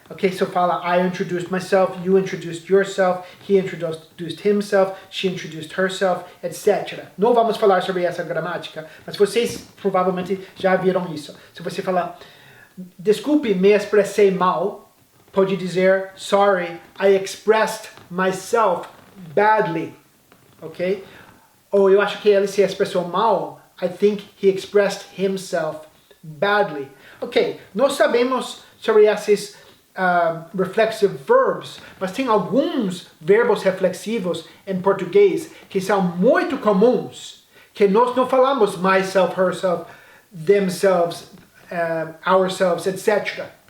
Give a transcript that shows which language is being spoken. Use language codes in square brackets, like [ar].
[en] Okay, so fala, I introduced myself, you introduced yourself, he introduced himself, she introduced herself, etc. [pt] Não vamos falar sobre essa gramática, mas vocês provavelmente já viram isso. Se você falar, desculpe, me expressei mal, pode dizer, [en] sorry, I expressed myself badly. [pt] Ok? Ou eu acho que ele se expressou mal, [en] I think he expressed himself badly. [pt] Ok, nós sabemos sobre esses reflexive verbs, mas tem alguns verbos reflexivos em português que são muito comuns, que nós não falamos myself, herself, themselves, ourselves, etc.